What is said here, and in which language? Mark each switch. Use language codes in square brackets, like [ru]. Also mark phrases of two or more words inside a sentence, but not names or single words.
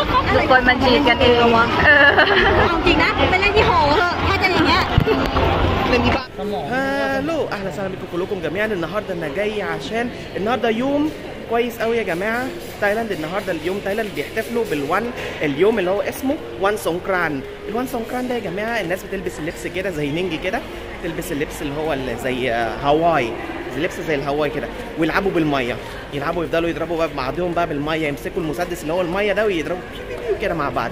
[th] ทุกคนมันจีบกันเองวะจริงนะไปเล่นที่หอเถอะถ้าจะอย่างเงี้ย [ar] هالو اهلا وسهلا بكم كلكم جميعا. النهارده انا جاي عشان النهارده يوم كويس قوي يا جماعه. تايلاند النهارده اليوم تايلاند بيحتفلوا اليوم اللي هو اسمه وان سونكران. الوان سونكران ده يا جماعه الناس بتلبس اللبس كده زي نينجي كده، تلبس اللبس اللي هو زي هاواي، لبس زي الهواي كده، ويلعبوا بالميه، يفضلوا يضربوا بقى بعضهم بقى بالميه، يمسكوا المسدس اللي هو الميه ده ويضربوا كده مع بعض.